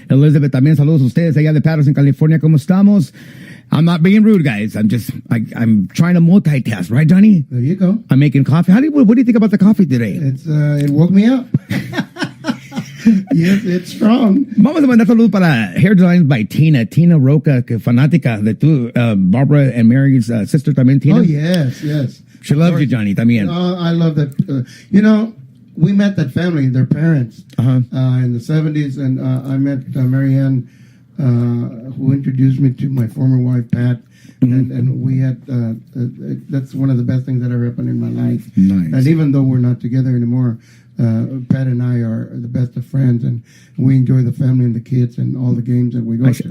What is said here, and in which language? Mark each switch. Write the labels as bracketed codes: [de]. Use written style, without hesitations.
[es] Elizabeth, también saludos a ustedes allá de Patterson, California. ¿Cómo estamos? [en] I'm not being rude, guys. I'm trying to multitask, right, Johnny? There you go. I'm making coffee. What do you think about the coffee today? It woke me up. Yes, it's strong. [es] Vamos a mandar saludos para Hair Designs by Tina. Tina Roca, que fanática de tu, Barbara [en] and Mary's sister [es] también, Tina. [en] Oh, yes. She loves you, Johnny, [es] también. [en] I love that. We met that family, their parents, in the 70s, and I met Marianne, who introduced me to my former wife, Pat. And we had, that's one of the best things that ever happened in my life. Nice. And even though we're not together anymore, Pat and I are the best of friends, and we enjoy the family and the kids and all the games that we go to.